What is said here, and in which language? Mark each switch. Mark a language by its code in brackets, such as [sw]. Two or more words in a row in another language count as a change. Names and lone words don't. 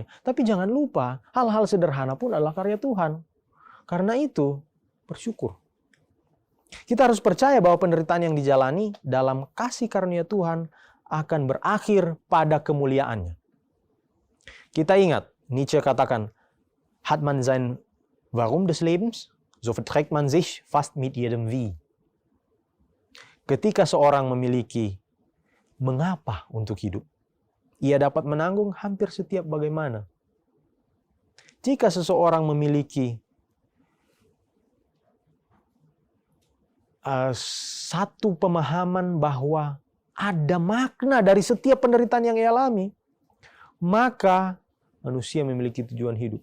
[id] Tapi jangan lupa, hal-hal sederhana pun adalah karya Tuhan. Karena itu, bersyukur. Kita harus percaya bahwa penderitaan yang dijalani dalam kasih karunia Tuhan akan berakhir pada kemuliaannya. Kita ingat, Nietzsche katakan, [de] hat man sein Warum des Lebens, so verträgt man sich fast mit jedem Wie. [id] Ketika seorang memiliki mengapa untuk hidup, ia dapat menanggung hampir setiap bagaimana. Jika seseorang memiliki satu pemahaman bahwa ada makna dari setiap penderitaan yang ia alami, maka manusia memiliki tujuan hidup.